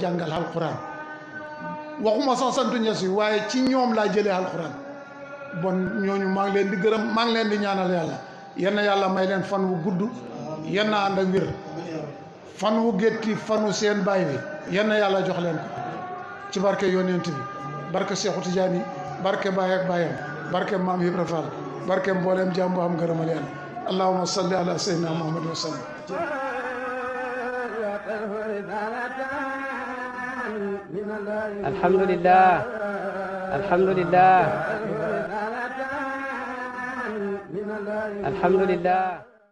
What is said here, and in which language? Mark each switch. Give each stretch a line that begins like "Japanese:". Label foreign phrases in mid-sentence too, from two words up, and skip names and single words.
Wolof: jàngal alxuraan waxuma sax santu ñes yi waaye ci ñoom laa jëlee alxuraan bon ñooñu maa ngi leen di gërëm maa ngi leen di ñaanal yàlla yenn yàlla may leen fan wu gudd yenn ànd ak wér fan wu gétti fanu seen baay bi yenn yàlla jox leen ko ci barke yonent bi barke Seexu Tijaan yi barke baay ak baayam barke maam Ibra Fall barke mbooleem jaam bu am gërëmal yàlla
Arabic: اللهم صل على سيدنا محمد وسلم الحمد لله الحمد لله الحمد لله